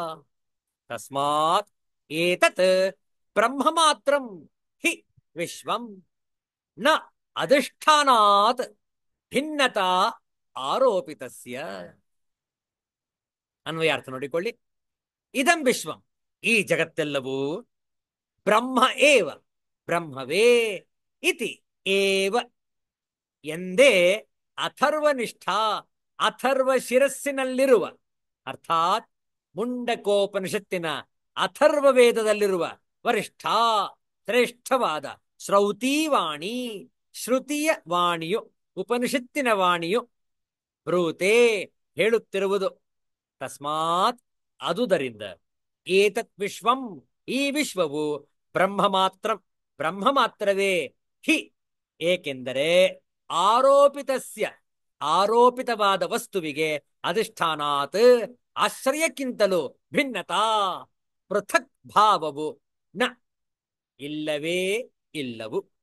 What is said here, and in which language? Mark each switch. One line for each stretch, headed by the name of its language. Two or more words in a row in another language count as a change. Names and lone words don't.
Sanskrit: तस्मात् एतत् ब्रह्ममात्रं हि विश्वं न अधिष्ठानात् भिन्नता ಆರೋಪಿತಸ್ಯ.
Kannada: ಅನ್ವಯಾರ್ಥ ನೋಡಿಕೊಳ್ಳಿ.
Sanskrit: ಇದಂ ವಿಶ್ವಂ,
Kannada: ಈ ಜಗತ್ತೆಲ್ಲವೂ,
Sanskrit: ಬ್ರಹ್ಮ ಏವ, ಬ್ರಹ್ಮವೇ, ಇತಿ ಏವ,
Kannada: ಎಂದೇ, ಅಥರ್ವನಿಷ್ಠ, ಅಥರ್ವ ಶಿರಸ್ಸಿನಲ್ಲಿರುವ, ಅರ್ಥಾತ್ ಮುಂಡಕೋಪನಿಷತ್ತಿನ ಅಥರ್ವ ವೇದದಲ್ಲಿರುವ ವರಿಷ್ಠ, ಶ್ರೇಷ್ಠವಾದ ಶ್ರೌತೀವಾಣಿ, ಶ್ರುತಿಯ ವಾಣಿಯು, ಉಪನಿಷತ್ತಿನ ವಾಣಿಯು, ಬ್ರೂತೆ ಹೇಳುತ್ತಿರುವುದು.
Sanskrit: ತಸ್ಮಾತ್ ಅದುದರಿಂದ, ಏತತ್ ವಿಶ್ವಂ,
Kannada: ಈ ವಿಶ್ವವು, ಬ್ರಹ್ಮ ಮಾತ್ರ, ಬ್ರಹ್ಮ ಮಾತ್ರವೇ, ಹಿ ಏಕೆಂದರೆ, ಆರೋಪಿತಸ್ಯ, ಆರೋಪಿತವಾದ ವಸ್ತುವಿಗೆ, ಅಧಿಷ್ಠಾನಾತ್ ಆಶ್ರಯಕ್ಕಿಂತಲೂ ಭಿನ್ನತಾ, ಪೃಥಕ್ ಭಾವವು, ನ ಇಲ್ಲವೇ ಇಲ್ಲವು.